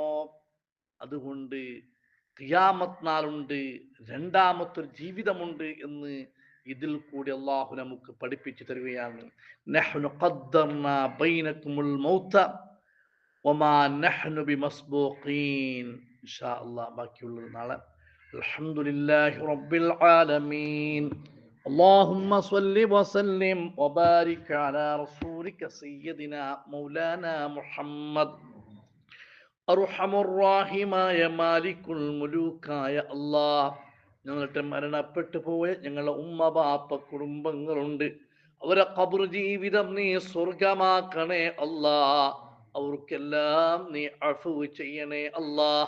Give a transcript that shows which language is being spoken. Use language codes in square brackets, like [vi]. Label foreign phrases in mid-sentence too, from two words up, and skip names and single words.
[ml] അതുകൊണ്ട് ഖിയാമത്ത് നാളുണ്ട്, രണ്ടാമത്തെ ജീവിതമുണ്ട് എന്ന് ഇതിൽ കൂടി അള്ളാഹു നമുക്ക് പഠിപ്പിച്ചു തരികയാണ്. [ar] نحن قدرنا بينكم الموت وما نحن بمسبوقين. إن شاء الله [ml] ബാക്കിയുള്ളത് നാളെ. [ar] الحمد لله رب العالمين. اللهم صل وسلم وبارك على رسولك سيدنا مولانا محمد. [ml] അർഹമുർറാഹിമായ [ar] مالك الملوك [ml] അല്ലാഹ്, ഞങ്ങളുടെ മരണപ്പെട്ടു പോയ ഞങ്ങളുടെ ഉമ്മ ബാപ്പ കുടുംബങ്ങളുണ്ട്. അവരെ ഖബർ ജീവിതം നീ സ്വർഗമാക്കണേ അല്ലാഹ്. അവർക്കെല്ലാം നീ അഫ്വ് ചെയ്യണേ അല്ലാഹ്.